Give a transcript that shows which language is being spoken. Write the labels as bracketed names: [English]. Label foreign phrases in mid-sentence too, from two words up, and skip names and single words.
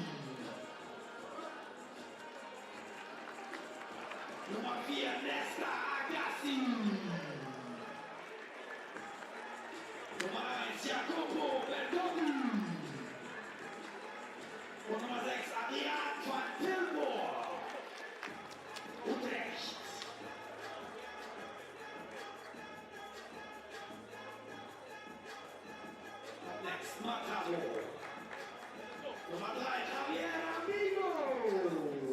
[German] Nummer 4, Nesta Agassi. Nummer 1, Jacopo Bertoni. Und Nummer 6, Adrian van Tilburg. [English] Utrecht. Up next, Mataro. [German] Nummer 3, Javier Amigo.